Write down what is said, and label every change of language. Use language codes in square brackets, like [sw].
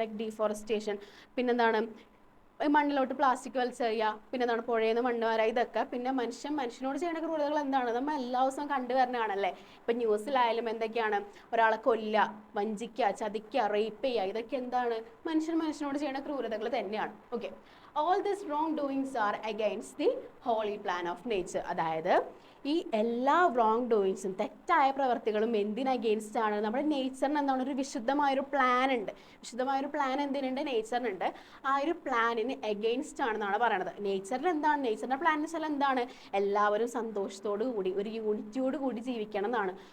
[ml] Like deforestation, പിന്നെന്താണ് മണ്ണിലോട്ട് plastic വലിച്ചെറിയുക, പിന്നെ എന്താണ് പുഴയിൽ നിന്ന് മണ്ണ് വരാ, ഇതൊക്കെ. പിന്നെ മനുഷ്യനോട് ചെയ്യുന്ന ക്രൂരതകൾ എന്താണ്? നമ്മൾ എല്ലാ ദിവസവും കണ്ടുവരുന്നതാണല്ലേ. ഇപ്പം ന്യൂസിലായാലും എന്തൊക്കെയാണ്? ഒരാളെ കൊല്ലുക, വഞ്ചിക്കുക, ചതിക്കുക, റേപ്പ് ചെയ്യുക, ഇതൊക്കെ എന്താണ്? മനുഷ്യനോട് ചെയ്യുന്ന ക്രൂരതകൾ തന്നെയാണ്. [en] Okay, all these wrongdoings are against the holy plan of nature. [ml] അതായത് ഈ എല്ലാ റോങ് ഡൂയിങ്സും, തെറ്റായ പ്രവർത്തികളും എന്തിന് അഗെയിൻസ്റ്റ് ആണ്? നമ്മുടെ നേച്ചറിന് എന്താണ്? ഒരു വിശുദ്ധമായൊരു പ്ലാൻ ഉണ്ട്. വിശുദ്ധമായൊരു പ്ലാൻ എന്തിനുണ്ട്? നേച്ചറിനുണ്ട്. ആ ഒരു പ്ലാനിന് അഗെയിൻസ്റ്റ് ആണെന്നാണ് പറയണത്. നേച്ചറിൽ എന്താണ്? നേച്ചറിൻ്റെ പ്ലാൻ എന്ന് വെച്ചാൽ എന്താണ്? എല്ലാവരും സന്തോഷത്തോടു കൂടി ഒരു യൂണിറ്റിയോട് കൂടി ജീവിക്കണം എന്നാണ്.